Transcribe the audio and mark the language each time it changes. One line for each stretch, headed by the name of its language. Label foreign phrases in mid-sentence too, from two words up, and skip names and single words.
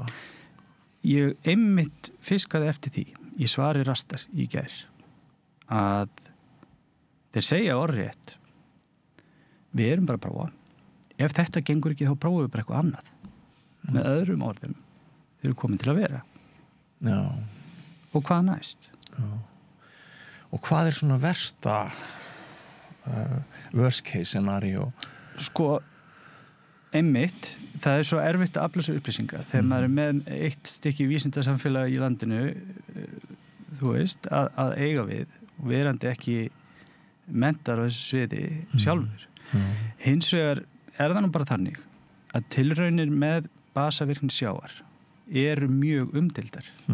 Icelandic: Ég einmitt fiskaði eftir því í svari Rastar í gær að þeir segja orðrétt, við erum bara að prófa. Ef þetta gengur ekki þá prófum við bara eitthvað annað. Með öðrum orðum, þeir eru komin til að vera. Já. Og hvað næst? Já. Og hvað er svona versta
English: worst case scenario?
Icelandic: Sko, einmitt, það er svo erfitt að afla sér upplýsingar þegar maður er með eitt stykki vísindasamfélag í landinu, þú veist, að eiga við og verandi ekki mentar á þessu sviði sjálfur. Hins vegar er það nú bara þannig að tilraunir með basavirkni sjávar eru mjög umdeildar.